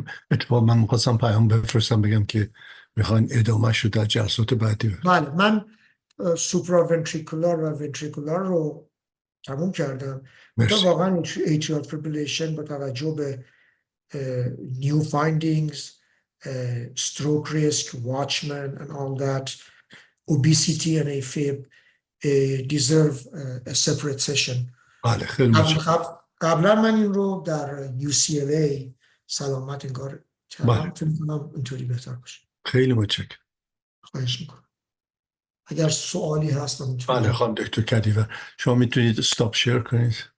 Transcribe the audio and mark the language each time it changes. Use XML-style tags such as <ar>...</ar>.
<fa>اتفاقا من میخواستم پیام بفرستم بگم که میخواین ادامهش رو در جلسات بعدی بفرستم. بله من سوپراونتریکولار و ونتریکولار رو تموم کردم. تو واقعا</fa> <en>atrial fibrillation</en> <fa>با توجه به</fa> <en>new findings, stroke risk, Watchman and all that, obesity and AFib deserve a separate session.</en> <fa>بله خیلی متشکرم. قبلا من این رو در UCLA سلامت انگار کردم. فکر کنم اینطوری بهتر باشه. خیلی متشکرم. خواهش میکنم. اگر سوالی هست من میتونم. بله خانم دکتر کدیور شما میتونید استاپ شیر کنید.</fa>